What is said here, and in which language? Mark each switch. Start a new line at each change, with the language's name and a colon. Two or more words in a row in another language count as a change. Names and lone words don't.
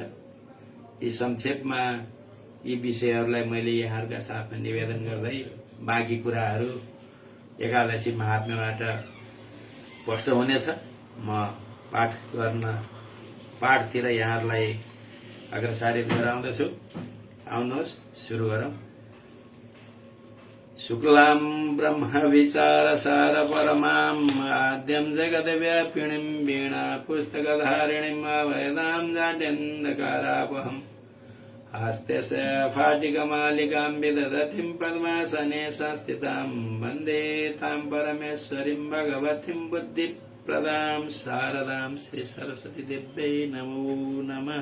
Nepali: यी संक्षेपमा यी विषयहरूलाई मैले यहाँहरूका साथमा निवेदन गर्दै बाँकी कुराहरू एकादशी महात्म्यबाट स्पष्ट हुनेछ। म पाठतिर यहाँहरूलाई अग्रसारित गराउँदछु। आउनुहोस् सुरु गरौँ।
Sanskrit: शुक्लां ब्रह्म विचार सार परमां आद्यं जगद्व्यापिणीं वीणा पुस्तकधारिणीं अभयदां जाड्यन्धकारापहम् हस्तस्य फाटिकमालिकां विदधतीं पद्मासने संस्थितां वन्दे तां परमेश्वरीं भगवतीं बुद्धिप्रदां शारदां श्री सरस्वती देव्यै नमो नमः।